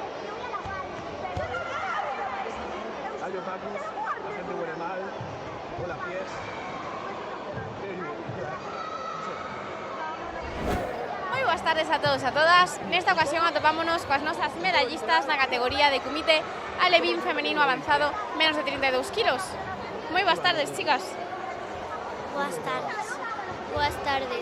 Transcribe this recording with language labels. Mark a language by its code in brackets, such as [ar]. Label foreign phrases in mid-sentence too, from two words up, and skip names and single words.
[es] Hay otakus, la gente huele mal, huele a pies. [gl] Moi boas tardes a todos e a todas. Nesta ocasión atopámonos coas nosas medallistas na categoría de comité alevín femenino avanzado menos de 32 kilos. Moi boas tardes, chicas. Boas tardes. Boas tardes.